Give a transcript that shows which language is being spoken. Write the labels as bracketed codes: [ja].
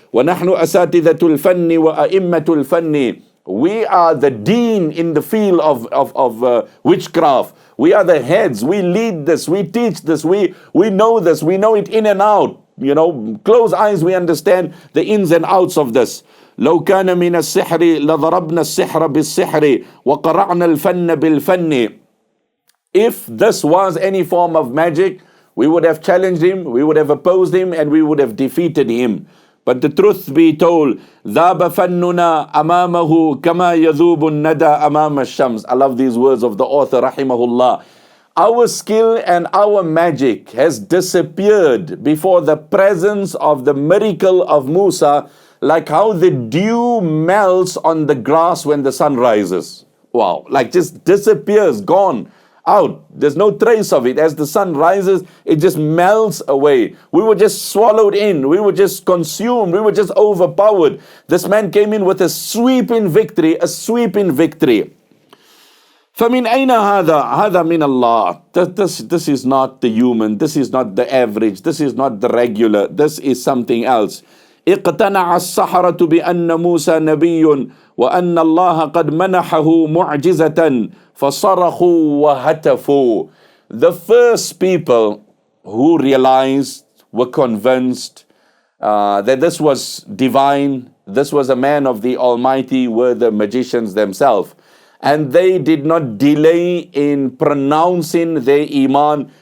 [ar] وَنَحْنُ أَسَاتِذَةُ الْفَنِّ وَأَئِمَّةُ الْفَنِّ. [en] We are the dean in the field of witchcraft. We are the heads. We lead this. We teach this. We know this. We know it in and out. You know, close eyes, we understand the ins and outs of this. [ar] لو كان من السحر لضربنا السحر بالسحر وقرعنا الفن بالفن. [en] If this was any form of magic, we would have challenged him, we would have opposed him, and we would have defeated him. But the truth be told, [ar] ذاب فننا أمامه كما يذوب الندى أمام الشمس. [en] I love these words of the author, rahimahullah. Our skill and our magic has disappeared before the presence of the miracle of Musa, like how the dew melts on the grass when the sun rises. Wow, like just disappears, gone, out. There's no trace of it. As the sun rises, it just melts away. We were just swallowed in. We were just consumed. We were just overpowered. This man came in with a sweeping victory, a sweeping victory. فَمِنْ أَيْنَ هَذَا مِنَ اللَّهِ. This is not the human. This is not the average. This is not the regular. This is something else. اقتنع السحرة بأن موسى نبي وأن الله قد منحه معجزة فصرخوا وهتفوا. The first people who realized, were convinced that this was divine, this was a man of the Almighty, were the magicians themselves. And they did not delay in pronouncing their iman.